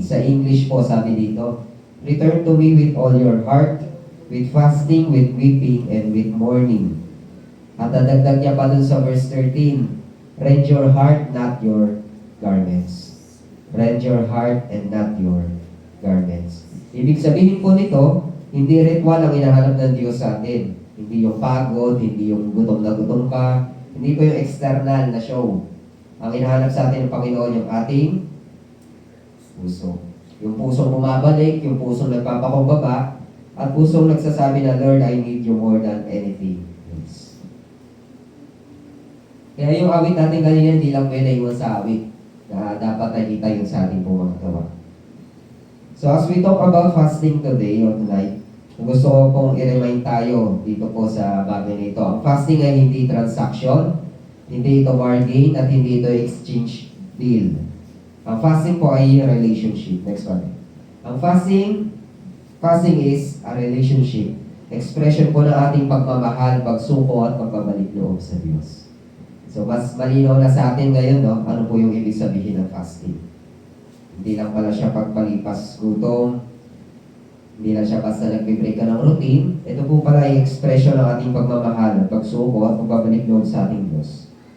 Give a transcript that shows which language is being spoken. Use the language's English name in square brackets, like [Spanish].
[Filipino] Sa English po, sabi dito, [English] "Return to me with all your heart, with fasting, with weeping, and with mourning. [Filipino] At dadagdag niya pa dun sa verse 13, [English] rend your heart, not your garments. Rend your heart and not your garments. [Filipino] Ibig sabihin po nito, hindi ritual ang hinahanap ng Diyos sa atin. Hindi yung pagod, hindi yung gutom na gutom ka, hindi po yung external na show. Ang hinahanap sa atin ng Panginoon yung ating puso. Yung pusong bumabalik, yung pusong nagpapakumbaba, at pusong nagsasabi na, [English] Lord, I need you more than anything else. [Filipino] Kaya yung awit natin kanina, hindi lang pwede iwan sa awit na dapat nakita yung sa ating pong mga gawa. [English] So as we talk about fasting today or tonight, [Filipino] gusto ko pong i-remind tayo dito po sa bagay na ito. Ang fasting ay hindi transaction, hindi ito bargain, at hindi ito exchange deal. Ang fasting po ay relationship. Next one. Ang fasting is a relationship. Expression po ng ating pagmamahal, pagsuko at pagbabalik loob sa Diyos. So mas malinaw na sa atin ngayon, no? Ano po yung ibig sabihin ng fasting? Hindi lang pala siya pagpalipas gutom, hindi lang siya basta nagbe-break ka ng routine. Ito po pala ay expression ng ating pagmamahal at pagsuko at pagbabalik loob sa ating Diyos.